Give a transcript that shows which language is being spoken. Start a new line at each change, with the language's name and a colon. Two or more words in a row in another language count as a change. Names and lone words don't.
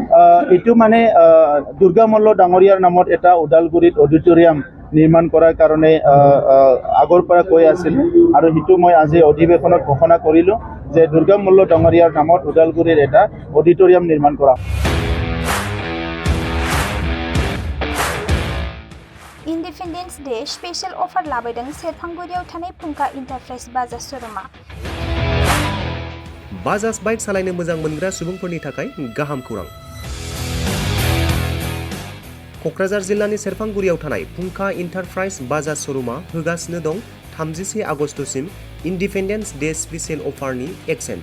Assamese: এইটো মানে দুৰ্গা মল্ল ডাঙৰীয়াৰ নামত এটা ওদালগুৰিত অডিটৰিয়াম নিৰ্মাণ কৰাৰ কাৰণে আগৰ পৰা কৈ আছিল, আৰু সেইটো মই আজি অধিৱেশনত ঘোষণা কৰিলোঁ যে দুৰ্গা মল্ল ডাঙৰীয়াৰ নামত ওদালগুৰিৰ এটা অডিটৰিয়াম নিৰ্মাণ কৰা।
English: Independence Day special offer
Bodo: लाबोदों सेरफांगुरियाव थानाय फुंखा इन्टारप्राइज बाजाज शोरूमा। बाजाज बाइक सालायनो मोजां मोनग्रा सुबुंफोरनि थाखाय गाहाम खौरां। क'क्राझार जिल्लानि सेरफांगुरियाव थानाय फुंखा इन्टारप्राइज बाजाज शोरूमा होगासिनो दं 31 आगस्तसिम
English: Independence Day special
Bodo: अफारनि एक्सेन्ज।